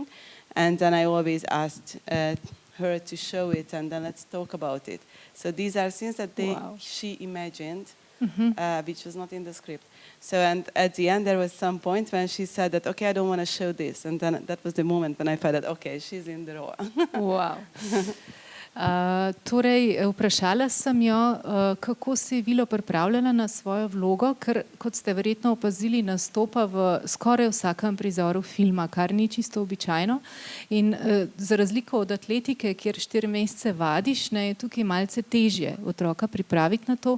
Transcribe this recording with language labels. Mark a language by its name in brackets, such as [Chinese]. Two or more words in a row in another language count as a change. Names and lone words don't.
[English] And then I always asked her to show it, and then let's talk about it. So these are things that she imagined, which was not in the script. So, and at the end there was some point when she said that, okay, I don't want to show this. And then that was the moment when I felt that, okay, she's in the role. Wow. [Slovenian] Torej, vprašala sem jo, kako se je Vilo pripravljala na svojo vlogo, ker, kot ste verjetno opazili, nastopa v skoraj vsakem prizoru filma, kar ni čisto običajno. In za razliko od atletike, kjer 4 mesece vadiš, je tukaj malce težje otroka pripraviti na to.